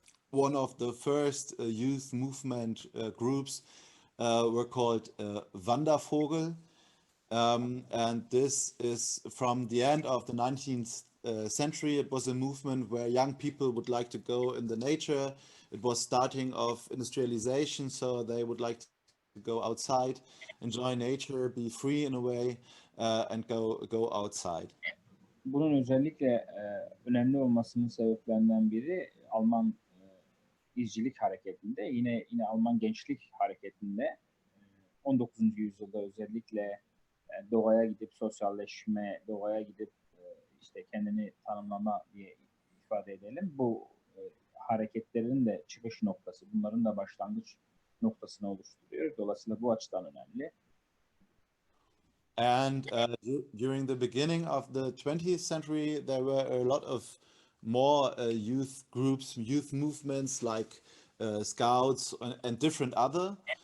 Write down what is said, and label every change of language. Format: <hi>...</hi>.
<en>One of the first youth movement groups were called Wandervogel, and this is from the end of the 19th century. It was a movement where young people would like to go in the nature. It was starting of industrialization, so they would like to go outside, enjoy nature, be free in a way, and go outside.</en> <tr>Bunun özellikle önemli olmasının sebeplerinden biri Alman izcilik hareketinde, yine Alman gençlik hareketinde 19. yüzyılda özellikle doğaya gidip sosyalleşme, doğaya gidip işte kendini tanımlama diye ifade edelim. Bu hareketlerin de çıkış noktası, bunların da başlangıç noktasını oluşturuyor. Dolayısıyla bu açıdan önemli.</tr> <en>And during the beginning of the 20th century, there were a lot of more youth groups, youth movements like Scouts and different other.</en>